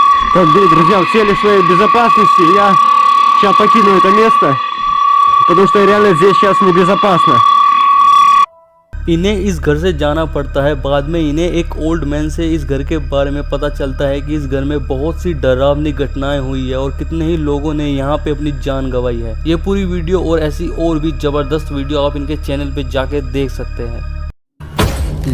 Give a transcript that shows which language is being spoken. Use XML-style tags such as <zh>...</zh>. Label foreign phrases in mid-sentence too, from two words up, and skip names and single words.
<ru>Так, друзья, в цели своей безопасности я сейчас покину это место, потому что реально здесь сейчас небезопасно.</ru> <hi>इन्हें इस घर से जाना पड़ता है। बाद में इन्हें एक</hi> <en>old man</en> <hi>से इस घर के बारे में पता चलता है कि इस घर में बहुत सी डरावनी घटनाएं हुई है और कितने ही लोगों ने यहाँ पे अपनी जान गंवाई है। ये पूरी वीडियो और ऐसी और भी जबरदस्त वीडियो आप इनके चैनल पे जाके देख सकते हैं।</hi>